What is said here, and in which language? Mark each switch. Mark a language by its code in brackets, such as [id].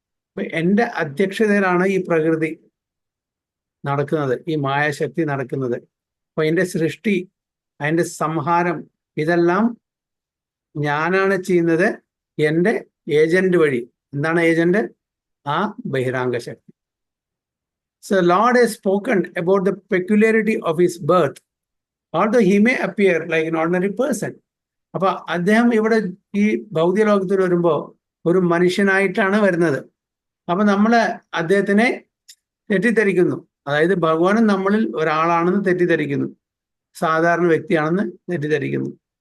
[ml] അപ്പൊ എൻ്റെ അധ്യക്ഷതയിലാണ് ഈ പ്രകൃതി നടക്കുന്നത്, ഈ മായാശക്തി നടക്കുന്നത്. അപ്പൊ എൻ്റെ സൃഷ്ടി, അതിൻ്റെ സംഹാരം, ഇതെല്ലാം ഞാനാണ് ചെയ്യുന്നത് എൻ്റെ ഏജന്റ് വഴി. എന്താണ് ഏജന്റ്? ആ ബഹിരാംഗ ശക്തി. [en] So Lord has spoken about the peculiarity of his birth, although he may appear like an ordinary person. [ml] അപ്പൊ അദ്ദേഹം ഇവിടെ ഈ ഭൗതിക ലോകത്തിൽ വരുമ്പോൾ ഒരു മനുഷ്യനായിട്ടാണ് വരുന്നത്. അപ്പൊ നമ്മള് അദ്ദേഹത്തിനെ തെറ്റിദ്ധരിക്കുന്നു. അതായത് ഭഗവാനും നമ്മളിൽ ഒരാളാണെന്ന് തെറ്റിദ്ധരിക്കുന്നു, സാധാരണ വ്യക്തിയാണെന്ന് തെറ്റിദ്ധരിക്കുന്നു.